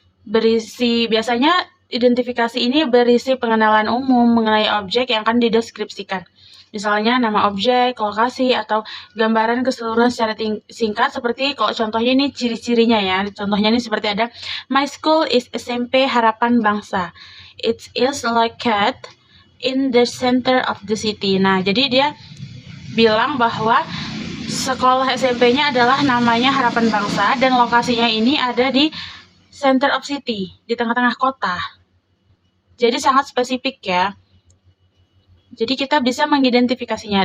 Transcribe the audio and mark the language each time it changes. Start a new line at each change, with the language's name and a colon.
Indonesian: Biasanya identifikasi ini berisi pengenalan umum mengenai objek yang akan dideskripsikan. Misalnya nama objek, lokasi, atau gambaran keseluruhan secara singkat, seperti kalau contohnya ini ciri-cirinya ya. Contohnya ini seperti ada,
English: My school is
Indonesian: SMP Harapan Bangsa.
English: It is located in the center of the city.
Indonesian: Nah, jadi dia bilang bahwa sekolah SMP-nya adalah namanya Harapan Bangsa dan lokasinya ini ada di
English: center of city,
Indonesian: di tengah-tengah kota. Jadi sangat spesifik ya. Jadi kita bisa mengidentifikasinya.